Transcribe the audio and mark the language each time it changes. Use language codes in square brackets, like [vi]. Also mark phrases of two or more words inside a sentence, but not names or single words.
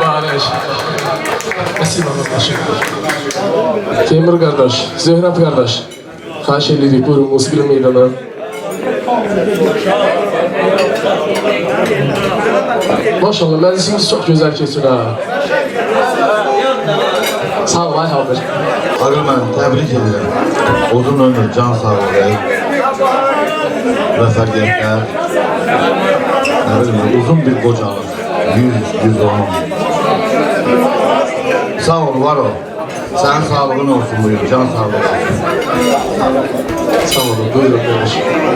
[az] Kardeş. Nasip arkadaşım. Temur kardeş, Zöhrab kardeş. Xahiş edirik, buyurun musiqili meydana. Maşallah, məclisimiz çox gözəl keçir ha. Sağ ol, ay Haber. Ağır mən təbrik edirəm. Uzun ömür, can sağlığı, müvəffəqiyyətlər, nə bilim, uzun bir qocalıq, 100-110. Sağ ol, var ol. Sənin sağlığın olsun buyur, can sağlığı olsun. Sağ olun, buyurun kardeşim.